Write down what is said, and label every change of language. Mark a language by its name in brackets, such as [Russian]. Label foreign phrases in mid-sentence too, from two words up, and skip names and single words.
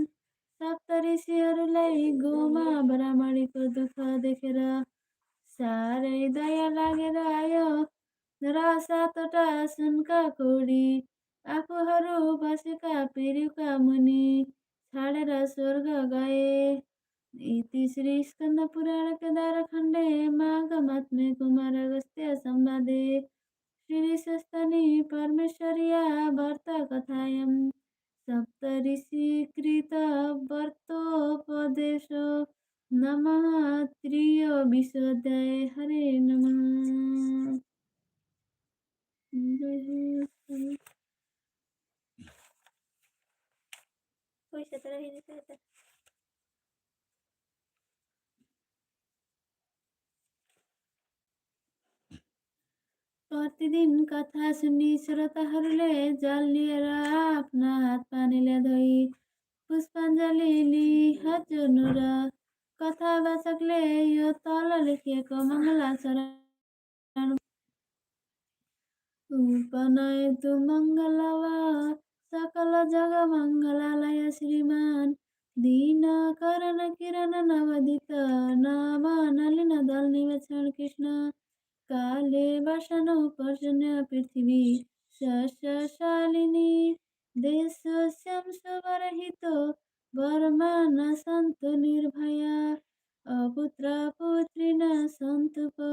[Nepali] सप्तऋषिहरूलाई गाउँमा ब्राह्मणीको दुःख देखेर साह्रै दया लागेर आयो र 7वटा सुनका कौडी आफूहरू बसेका पिँढीका मुनि छाडेर स्वर्ग गए। [Sanskrit] इति श्री स्कन्द पुराण केदारखण्डे माघमात्म्ये कुमारागस्त्य संवादे श्रीशस्तनि परमेश्वर्या व्रतकथायां सप्तऋषिकृत व्रतोपदेशो नमः। त्रयोविंशोऽध्याय। हरे नमः। [Nepali] पैसा तर हेरेको यता प्रतिदिन कथा सुन्ने श्रोताहरूले जल लिएर आफ्ना हात पानीले धोई पुष्पाञ्जली लिई हात जोड्नु र कथावाचकले यो तल लेखिएको मङ्गलाचरण [Sanskrit] उपनयतु मङ्गलवा सकल जग मङ्गलालय श्रीमान दीनकरण किरण नवदित नव नलिन दल निवेक्षण कृष्ण काले वसनु पर्जन्य पृथ्वी शस्यशालिनी देशोऽस्यं सुवरहितो वर्मा न सन्तु निर्भया अपुत्र पुत्रिण सन्तु